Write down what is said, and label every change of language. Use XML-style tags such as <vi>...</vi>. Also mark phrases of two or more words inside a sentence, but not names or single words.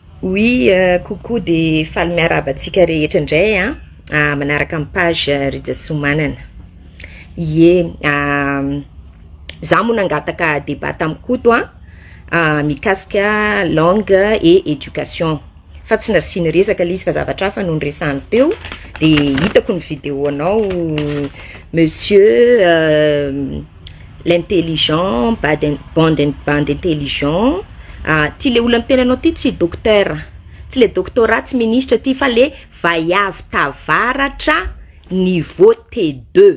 <mg>Oui, coucou de faly miarabantsika rehetra indray manaraka amin'ny page Rijasoa Manana. Ye, za moa nangataka débat tamin'ny KOTO mikasika</mg> <fr>langue et éducation.</fr> <mg>Fa tsy nasiny resaka izy fa zavatra hafa no niresahany teo. De hitako ny vidéo anao</mg> <fr>monsieur l'intelligent bande intelligent.</fr> <mg>Ty le olona miteny anao ty tsy docteur, tsy le doctorat tsy ministre ty fa le vaiavy tavaratra niveau T2.</mg>